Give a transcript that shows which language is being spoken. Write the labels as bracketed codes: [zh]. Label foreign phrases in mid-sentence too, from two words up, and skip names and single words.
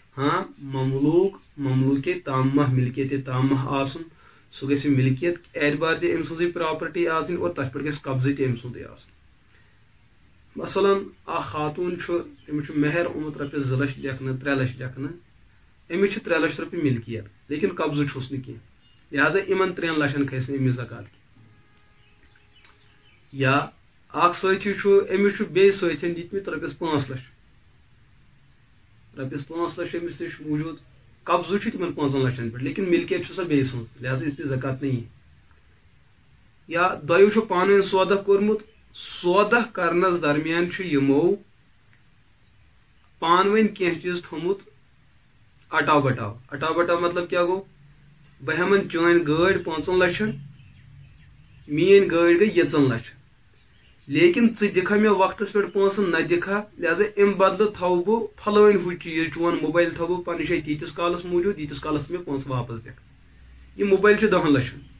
[ks] مملوکے تامہ ملکیت تامہ آسُن سُہ گژھِ ملکیت اعتبار تہِ أمۍ سٕنٛزٕے پراپرٹی آسٕنۍ اور تتھ پٮ۪ٹھ گژھِ قبضہٕ تہِ أمۍ سُنٛدٕے آسُن مثلاً اکھ خاتوٗن چھُ أمِس چھُ مہر آمُت رۄپیس 2 لچھ لیکھنہٕ 3 لچھ لیکھنہٕ أمِس چھِ 3 لچھ رۄپیہِ ملکیت لیکن قبضہٕ چھُس نہٕ کینٛہہ لہذا یِمن 3 لچھن کھسہِ نہٕ أمِس زکات کینٛہہ یا اکھ سٲتھی چھُ أمِس چھُ بیٚیہِ سٲتھٮ۪ن دِتمٕتۍ رۄپیس 5 لچھ أمِس نِش موٗجوٗد قبضہٕ چھُ تِمن 5 لچھن پٮ۪ٹھ لیکن ملکیت چھُ سۄ بیٚیہِ سٕنٛز لہذا [ur] اس پہ زکات نہیں [ks] یا دۄیو چھُ پانہٕ ؤنۍ سودہ کوٚرمُت سودہ کرنس درمیان چھُ یِمو پانہٕ ؤنۍ کینٛہہ چیٖز تھوٚمُت اٹاو بٹاو مطلب کیٛاہ گوٚو بہٕ ہٮ۪من چٲنۍ گٲڑۍ 5 لچھن میٲنۍ گٲڑۍ گٔے 2 لچھ لیکن ژٕ دِکھا مےٚ وقتس پٮ۪ٹھ پونٛسہٕ نہ دِکھا لہذا امہِ بدلہٕ تھاوٕ بہٕ پھلٲنۍ ہُہ چیٖز چون موبایل تھاوٕ بہٕ پننہِ جایہِ تیٖتِس کالس موٗجوٗد ییٖتِس کالس ژٕ مےٚ پونٛسہٕ واپس دِکھ یہِ موبایل چھُ 10 لچھن